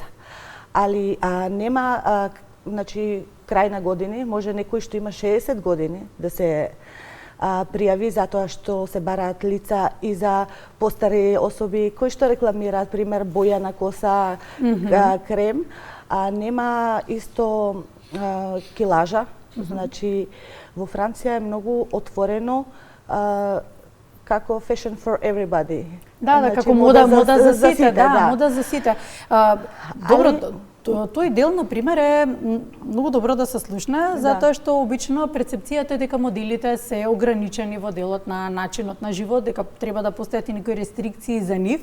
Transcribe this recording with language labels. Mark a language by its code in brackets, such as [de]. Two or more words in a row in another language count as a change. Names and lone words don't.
[mk] Али нема, значи, крај на години, може некој што има 60 години да се пријави затоа што се бараат лица и за постари особи кои што рекламираат, пример, боја на коса, крем, нема исто килажа, значи во Франција е многу отворено како [en] fashion for everybody. [mk] Да, значи, како мода за сите, да, мода за сите. Добро, тој дел, например, е многу добро да се слушне, затоа што обично перцепцијата е дека моделите се ограничени во делот на начинот на живот, дека треба да постојат и некои рестрикции за нив.